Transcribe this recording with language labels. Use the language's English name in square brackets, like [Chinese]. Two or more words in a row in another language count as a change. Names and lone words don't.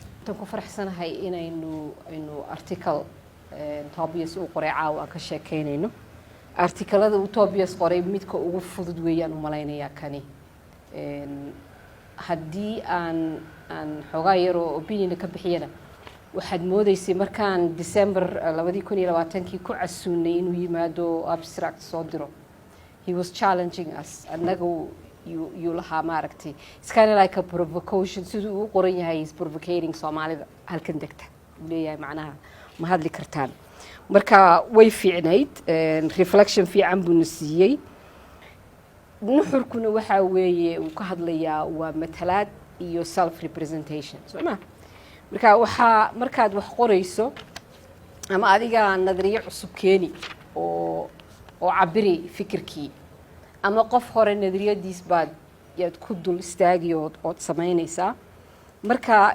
[Somali] tan ku faraxsanahay inaynu article Tobias uu qoray caawa ka sheekeynayno artikelada uu Tobias qoray midka ugu fudud weeyaan u malaynayaa kani haddii aan xogaa yar oo opinion ka bixiyana waxaad moodaysay markaan December 2020 ku casuunay inuu yimaado abstract soo diro [English] he was challenging us [Somali] annagu you lahaa maaragtay [English] it's kind of like a provocation [Somali] siduu uu qoran yahay [English] is provocating [Somali] Soomaalida halkan degta leeyahay macnaha ma hadli kartaan marka way fiicnayd reflection fiican buu nasiiyay nuxurkuna waxa weeye uu ka hadlayaa waa matalaad iyo [English] self representation [Somali] sooma marka waxa markaad wax qorayso ama adiga nadariyo cusub keeni oo cabiri fikirkii ama qof hore nadariyadiis baad yaad ku dul istaagiyo oo sameynaysaa marka